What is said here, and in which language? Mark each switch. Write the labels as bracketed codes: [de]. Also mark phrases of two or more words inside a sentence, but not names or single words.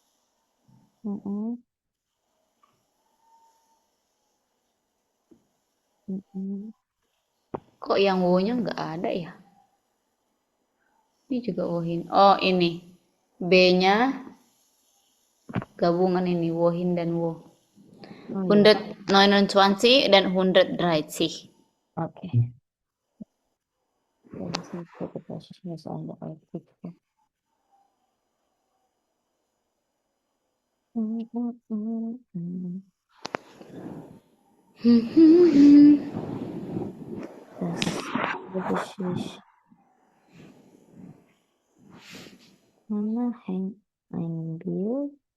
[id] Kok yang wo-nya nggak ada ya? Ini juga wohin. Oh, ini. B-nya gabungan ini, wohin dan wo. 129 dan 130. Oke. [de] Das ist das eine Artikel. Das ist Mana hängt ein Bild